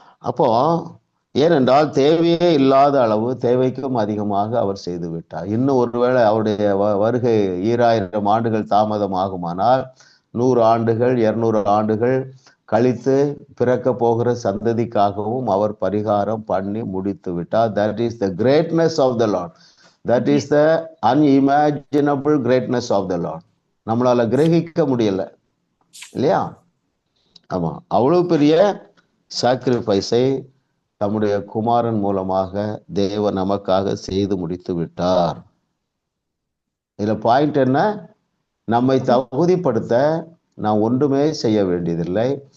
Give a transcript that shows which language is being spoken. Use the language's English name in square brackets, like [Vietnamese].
[Tamil] அப்போ ஏனென்றால் தேவையே இல்லாத அளவு தேவைக்கும் அதிகமாக அவர் செய்து விட்டார். இன்னும் ஒருவேளை அவருடைய வருகை 2000 ஆண்டுகள் தாமதம் ஆகுமானால் 100 ஆண்டுகள் 200 ஆண்டுகள் கழித்து பிறக்க போகிற சந்ததிக்காகவும் அவர் பரிகாரம் பண்ணி முடித்து விட்டார். [English] That is the greatness of the Lord. That is the unimaginable greatness of the Lord. [Tamil] நம்மளால கிரகிக்க முடியல, இல்லையா? ஆமா, அவ்வளவு பெரிய சாக்ரிஃபைஸை தம்முடைய குமாரன் மூலமாக தேவன் நமக்காக செய்து முடித்து விட்டார். இதுல பாயிண்ட் என்ன? நம்மை தகுதிப்படுத்த நாம் ஒன்றுமே செய்ய வேண்டியதில்லை.